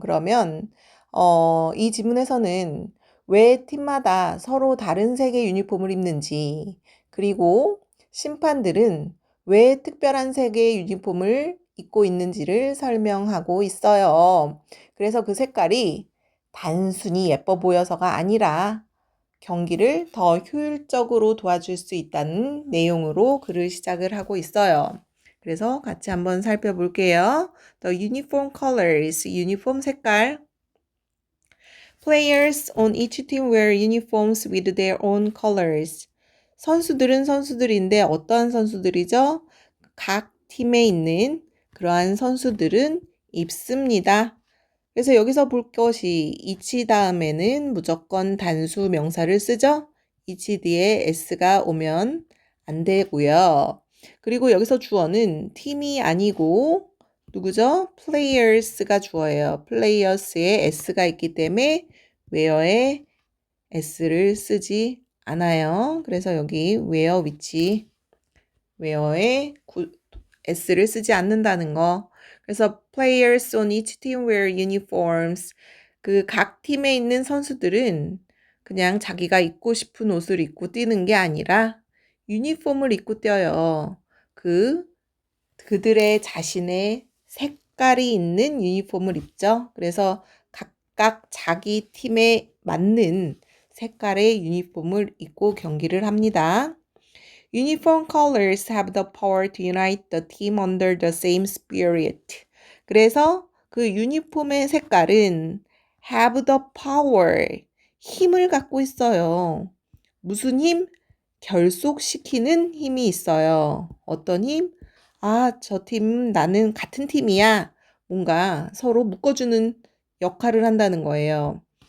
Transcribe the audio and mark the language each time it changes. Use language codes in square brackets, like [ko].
[ko] 그러면 이 지문에서는 왜 팀마다 서로 다른 색의 유니폼을 입는지, 그리고 심판들은 왜 특별한 색의 유니폼을 입고 있는지를 설명하고 있어요. 그래서 그 색깔이 단순히 예뻐 보여서가 아니라 경기를 더 효율적으로 도와줄 수 있다는 내용으로 글을 시작을 하고 있어요. 그래서 같이 한번 살펴볼게요. [en] The uniform colors, [ko] 유니폼 색깔. [en] Players on each team wear uniforms with their own colors. [ko] 선수들은 선수들인데 어떠한 선수들이죠? 각 팀에 있는 그러한 선수들은 입습니다. 그래서 여기서 볼 것이 each 다음에는 무조건 단수 명사를 쓰죠? each 뒤에 s가 오면 안 되고요. 그리고 여기서 주어는 팀이 아니고 누구죠? players가 주어예요. players에 s가 있기 때문에 where에 s를 쓰지 않아요. 그래서 여기 where 위치, where에 s를 쓰지 않는다는 거. 그래서 [en] players on each team wear uniforms. [ko] 그 각 팀에 있는 선수들은 그냥 자기가 입고 싶은 옷을 입고 뛰는 게 아니라 유니폼을 입고 뛰어요. 그들의 자신의 색깔이 있는 유니폼을 입죠. 그래서 각각 자기 팀에 맞는 색깔의 유니폼을 입고 경기를 합니다. [en] Uniform colors have the power to unite the team under the same spirit. [ko] 그래서 그 유니폼의 색깔은 [en] have the power, [ko] 힘을 갖고 있어요. 무슨 힘? 결속시키는 힘이 있어요. 어떤 힘? 아, 저 팀, 나는 같은 팀이야. 뭔가 서로 묶어주는 역할을 한다는 거예요.